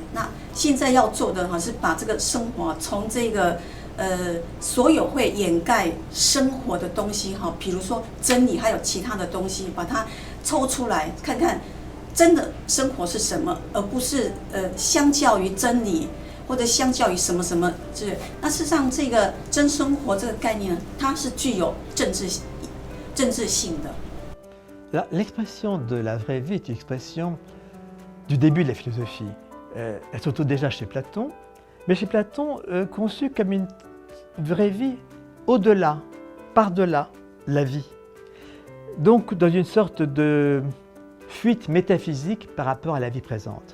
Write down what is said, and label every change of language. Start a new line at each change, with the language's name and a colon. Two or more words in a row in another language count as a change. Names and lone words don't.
Chinese: 那现在要做的哈是把这个生活从这个所有会掩盖生活的东西哈，比如说真理还有其他的东西，把它抽出来看看真的生活是什么，而不是相较于真理或者相较于什么什么那事实上这个真生活这个概念呢，它是具有政治性的。
French: L'expression de la vraie vie est une expression du début de la philosophie. Elle se retrouve déjà chez Platon, mais chez Platon conçue comme une vraie vie au-delà, par-delà la vie. Donc dans une sorte de fuite métaphysique par rapport à la vie présente.